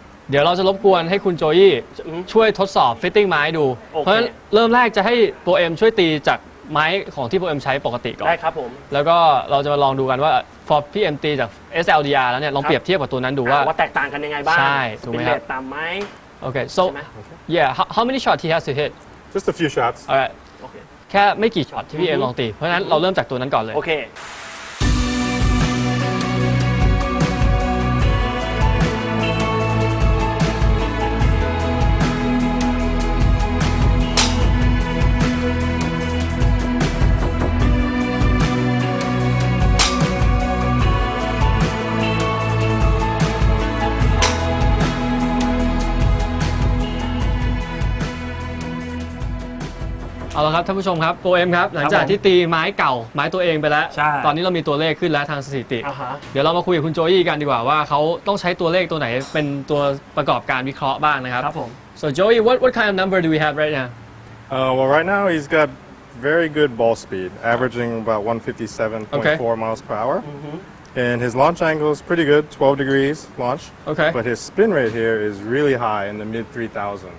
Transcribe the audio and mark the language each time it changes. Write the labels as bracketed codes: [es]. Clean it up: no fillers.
[th] เดี๋ยวเราจะรบกวนให้คุณโจยี่ช่วยทดสอบฟิตติ้งไม้ดูเพราะฉะนั้นเริ่มแรกจะให้โปรเอ็มช่วยตีจากไม้ของที่โปรเอ็มใช้ปกติก่อน ได้ครับผม แล้วก็เราจะมาลองดูกันว่าพอพี่เอ็มตีจาก SLDR แล้วเนี่ยลองเปรียบเทียบกับตัวนั้นดูว่า แตกต่างกันยังไงบ้าง ใช่ถูกไหมครับ ตามไหม [en] Okay so yeah how many shots he has to hit just a few shots [th] alright แค่ไม่กี่ช็อตที่พี่เอ็มลองตีเพราะฉะนั้นเราเริ่มจากตัวนั้นก่อนเลย โอเค เอาละครับท่านผู้ชมครับโปรเอ็มครับหลังจากที่ตีไม้เก่าไม้ตัวเองไปแล้วตอนนี้เรามีตัวเลขขึ้นแล้วทางสถิติเดี๋ยวเรามาคุยกับคุณโจยี่กันดีกว่าว่าเขาต้องใช้ตัวเลขตัวไหนเป็นตัวประกอบการวิเคราะห์บ้างนะครับ ครับผม [en] So Joey what kind of number do we have right now well right now he's got very good ball speed averaging about 157.4 miles per hour and his launch angle is pretty good 12 degrees launch but his spin rate here is really high in the mid 3000